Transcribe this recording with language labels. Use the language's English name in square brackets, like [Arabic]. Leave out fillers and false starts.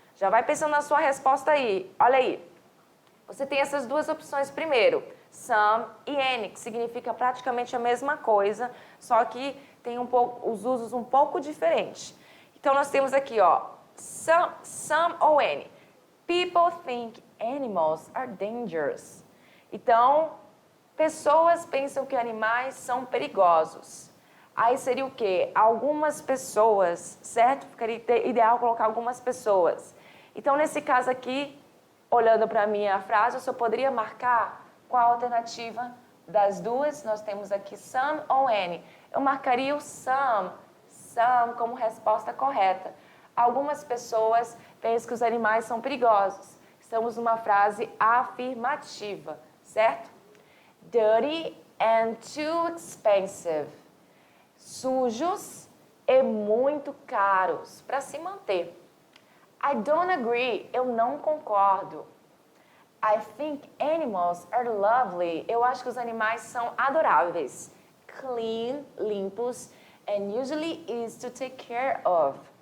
[Portuguese] Já vai pensando na sua resposta aí. Olha aí. Você tem essas duas opções primeiro, some e any, que significa praticamente a mesma coisa, só que tem os usos um pouco diferentes. Então, nós temos aqui, ó, some ou any. [English] People think animals are dangerous. [Portuguese] Então, pessoas pensam que animais são perigosos. Aí seria o quê? Algumas pessoas, certo? Ficaria ideal colocar algumas pessoas. Então, nesse caso aqui, olhando para a minha frase, eu só poderia marcar qual a alternativa das duas. Nós temos aqui some ou any. Eu marcaria o some como resposta correta. Algumas pessoas pensam que os animais são perigosos. Estamos numa frase afirmativa, certo? [English] Dirty and too expensive. [Portuguese] Sujos e muito caros para se manter. [English] I don't agree. [Portuguese] Eu não concordo. [English] I think animals are lovely. [Portuguese] Eu acho que os animais são adoráveis. [English] Clean, limpos, and usually easy to take care of.